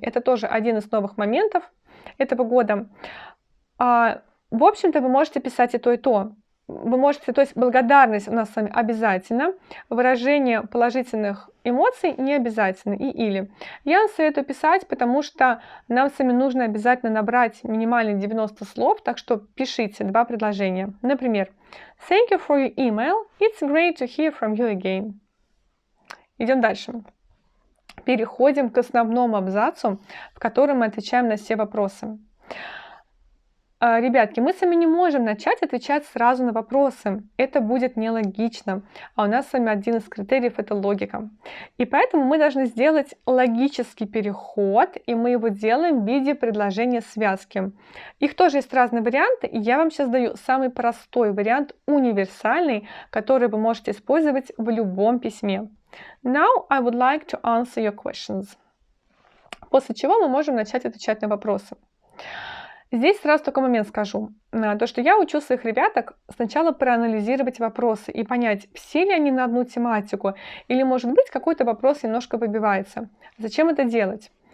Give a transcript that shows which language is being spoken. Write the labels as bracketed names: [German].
[Russian] Это тоже один из новых моментов этого года. В общем-то, вы можете писать и то, и то. Вы можете, то есть благодарность у нас с вами обязательно, выражение положительных эмоций не обязательно, или. Я вам советую писать, потому что нам с вами нужно обязательно набрать минимально 90 слов, так что пишите 2 предложения. Например, [English] Thank you for your email. It's great to hear from you again. [Russian] Идем дальше. Переходим к основному абзацу, в котором мы отвечаем на все вопросы. Ребятки, мы с вами не можем начать отвечать сразу на вопросы. Это будет нелогично. А у нас с вами один из критериев – это логика. И поэтому мы должны сделать логический переход, и мы его делаем в виде предложения связки. Их тоже есть разные варианты, и я вам сейчас даю самый простой вариант, универсальный, который вы можете использовать в любом письме. [English] Now I would like to answer your questions. [Russian] После чего мы можем начать отвечать на вопросы. Здесь сразу такой момент скажу. То, что я учу своих ребяток сначала проанализировать вопросы и понять, все ли они на одну тематику, или, может быть, какой-то вопрос немножко выбивается. Зачем это делать?